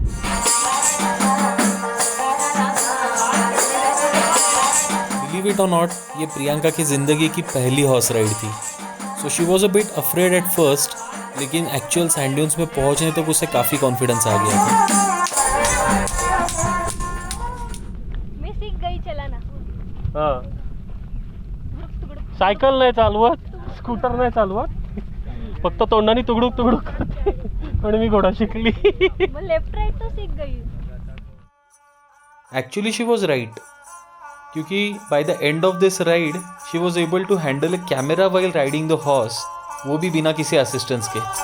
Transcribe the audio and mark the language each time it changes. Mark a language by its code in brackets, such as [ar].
[en] believe it और नॉट, [hi] ये प्रियंका की ज़िंदगी की पहली हॉर्स राइड थी। [en] so she was a bit afraid at first, [hi] लेकिन एक्चुअल सैंड ड्यून्स में पहुँचने तक उसे काफ़ी कॉन्फिडेंस आ गया था। मी सीख गई चलाना। [mr] हाँ, सायकल नाही चालवत, स्कूटर नाही चालवत, फक्त तोंडाने तुकडुक तुकडुक करते, पण मी घोडा शिकली। [hi] मग लेफ्ट राइट तो सीख गई। [en] actually she was right, क्योंकि by the end of this ride she was able to handle a camera while riding the horse, [hi] वो भी बिना किसी असिस्टेंस के।